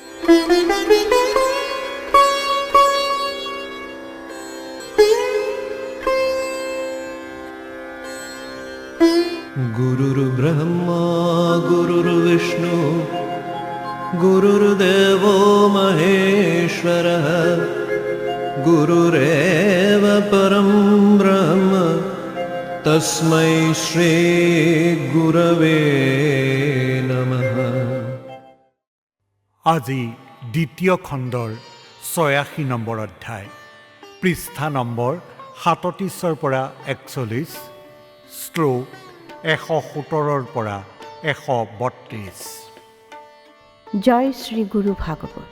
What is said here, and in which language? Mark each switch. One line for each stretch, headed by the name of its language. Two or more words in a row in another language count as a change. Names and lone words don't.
Sanskrit: गुरुर्ब्रह्मा गुरुर्विष्णु गुरुर्देवो महेश्वरः गुरुरेव परं ब्रह्म तस्मै श्री गुरवे नमः।
Assamese: আজি দ্বিতীয় খণ্ডৰ ৮৬ নম্বৰ অধ্যায়, পৃষ্ঠা নম্বৰ ৩৭ৰ পৰা ৪১, ষ্ট্ৰোক ১১৭ৰ পৰা ১৩২। জয় শ্ৰী গুৰু ভাগৱত।